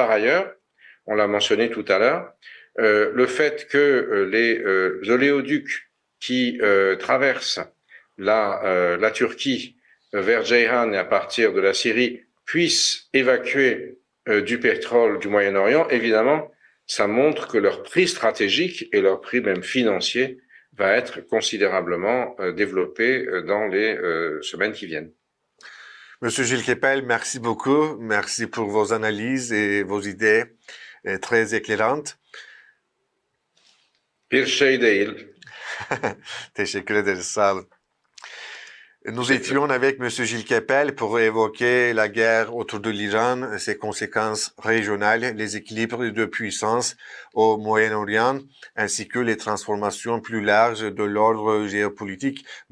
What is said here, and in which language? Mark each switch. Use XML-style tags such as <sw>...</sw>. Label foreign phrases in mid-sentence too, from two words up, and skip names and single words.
<fr>Par ailleurs, on l'a mentionné tout à l'heure, le fait que les oléoducs qui traversent la Turquie vers Ceyhan et à partir de la Syrie puissent évacuer du pétrole du Moyen-Orient, évidemment, ça montre que leur prix stratégique et leur prix même financier va être considérablement développé dans les semaines qui viennent. Monsieur Gilles Kepel, merci beaucoup. Merci pour vos analyses et vos idées très éclairantes.</fr> <tr>Bir şey değil. Teşekkür ederiz, sağ olun.</tr> <fr>Nous étions avec Monsieur Gilles Kepel pour évoquer la guerre autour de l'Iran, ses conséquences régionales, les équilibres de puissance au Moyen-Orient, ainsi que les transformations plus larges de l'ordre géopolitique mondial.</fr>